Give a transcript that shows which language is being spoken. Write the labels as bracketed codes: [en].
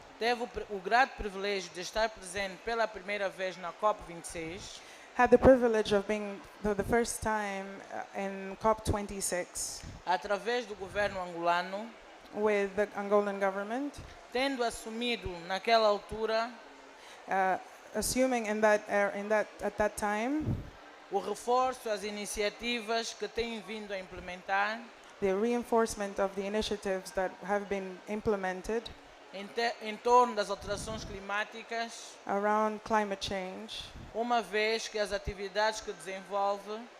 [pt] teve o grato privilégio de estar presente pela primeira vez na COP26 [en] had the privilege of being for the first time in COP26 [pt] através do governo angolano, [en] with the Angolan government, [pt] tendo assumido naquela altura [en] assuming at that time [pt] o reforço às iniciativas que têm vindo a implementar [en] the reinforcement of the initiatives that have been implemented [pt] em torno das alterações climáticas, [en] around climate change, [pt] uma vez que as atividades que desenvolve